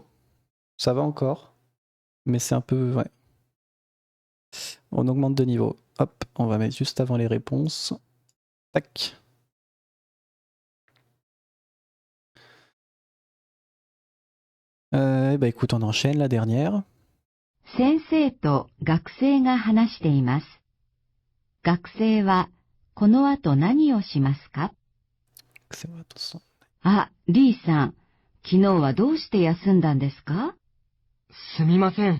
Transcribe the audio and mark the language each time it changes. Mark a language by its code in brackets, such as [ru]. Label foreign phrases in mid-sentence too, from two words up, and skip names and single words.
[fr] Ça va encore. Mais c'est un peu... Ouais. On augmente de niveau. Hop, on va mettre juste avant les réponses. Tac. Bah écoute, on enchaîne la dernière. [ja] 先生と学生が話しています。学生はこの後何をしますか？あ、リーさん、昨日はどうして休んだんですか？すみません。